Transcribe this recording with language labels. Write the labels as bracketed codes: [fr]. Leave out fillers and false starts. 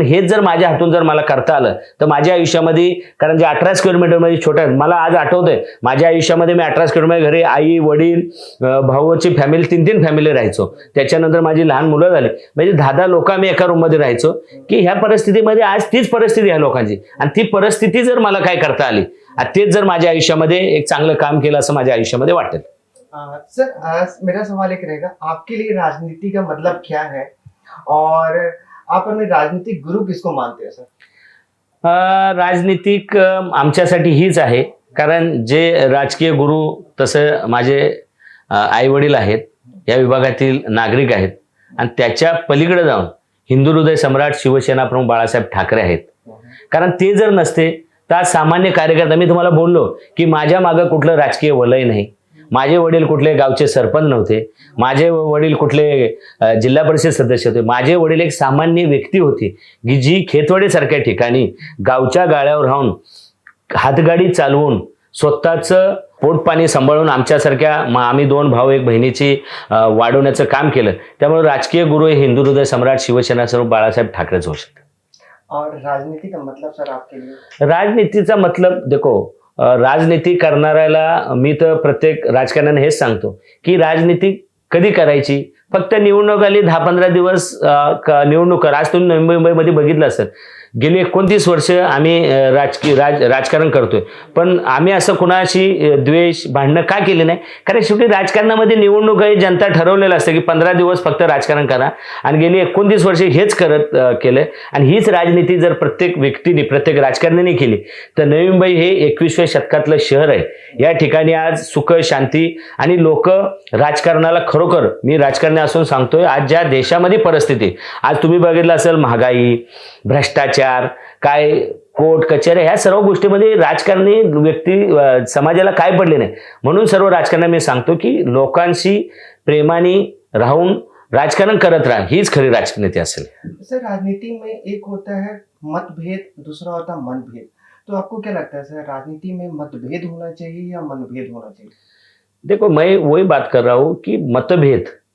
[mr] हेच जर माझ्या हातून जर मला करता आलं तर माझ्या आयुष्यामध्ये, कारण जे 18 स्क्वेअर मीटरमध्ये छोट्या, मला आज आठवतंय माझ्या आयुष्यामध्ये मी 18 स्क्वेअर मीटर घरी आई, वडील, भाऊची फॅमिली, 3 फॅमिली राहायचो. त्याच्यानंतर माझी लहान मुलं झाली, म्हणजे 10 लोक आम्ही एका रूममध्ये राहायचो. की ह्या परिस्थितीमध्ये आज तीच परिस्थिती आहे लोकांची, आणि ती परिस्थिती जर मला काय करता आली, तेच जर माझ्या आयुष्यामध्ये एक चांगलं काम केलं असं माझ्या आयुष्यामध्ये वाटेल. [hi] सर मेरा सवाल एक रहेगा, आपके लिए राजनीति का मतलब क्या है और आप अपने राजनीतिक गुरु किसको मानते हैं सर? [mr] राजनीतिक आमच्यासाठी हीच आहे, कारण जे राजकीय गुरु तसं माझे आई वडील आहेत, या विभागातील नागरिक आहेत, आणि त्याच्या पलीकडे जाऊन हिंदू हृदय सम्राट शिवसेना प्रमुख बाळासाहेब ठाकरे आहेत. कारण ते जर नसते तर सामान्य कार्यकर्ता, मी तुम्हाला बोललो की माझ्या मागं कुठलं राजकीय वलय नाही, माझे वडील कुठले गावचे सरपंच नव्हते, माझे वडील कुठले जिल्हा परिषद सदस्य होते, माझे वडील एक सामान्य व्यक्ती होती की जी खेतवाडीसारख्या ठिकाणी गावच्या गाळ्यावर राहून हातगाडी चालवून स्वतःचं पोटपाणी सांभाळून आमच्यासारख्या आम्ही 2 भाऊ 1 बहिणीची वाढवण्याचं काम केलं. त्यामुळे राजकीय गुरु हे हिंदू हृदय सम्राट शिवसेना स्वरूप बाळासाहेब ठाकरेच होऊ शकतात. [hi] और राजनीति का मतलब सर आपके लिए? [mr] राजनीतीचा मतलब देखो, राजनीती करणाऱ्याला मी तर प्रत्येक राजकारण्याने हेच सांगतो की राजनीती कधी करायची, फक्त निवडणूक आली 10-15 दिवस निवडणूक करा. आज तुम्ही मुंबईमध्ये बघितलं असेल गेली 29 वर्ष आम्ही राजकारण करतोय, पण आम्ही असं कुणाशी द्वेष भांडणं का केले नाही? कारण शेवटी राजकारणामध्ये निवडणूक आहे, जनता ठरवलेलं असतं की 15 दिवस फक्त राजकारण करा, आणि गेली 29 वर्षे हेच करत केलंय. आणि हीच राजनीती जर प्रत्येक व्यक्तीने, प्रत्येक राजकारण्याने केली तर नवी मुंबई हे 21व्या शतकातलं शहर आहे. या ठिकाणी आज सुख, शांती आणि लोक राजकारणाला, खरोखर मी राजकारणी असून सांगतोय, आज ज्या देशामध्ये परिस्थिती, आज तुम्ही बघितलं असेल, महागाई, भ्रष्टाचार, काय कोर्ट कचेऱ्या, ह्या सर्व गोष्टीमध्ये राजकारणी व्यक्ती समाजाला काय पडले नाही. म्हणून सर्व राजकारण्यांना मी सांगतो की लोकांशी प्रेमाने राहून राजकारण करत राहा, हीच खरी राजनीति असेल. [hi] सर, राजनीति में एक होता है मतभेद, दूसरा होता मनभेद. तो आपको क्या लगता है सर, राजनीति में मतभेद होना चाहिए या मनभेद होना चाहिए? देखो, मैं वही बात कर रहा हूँ कि मतभेद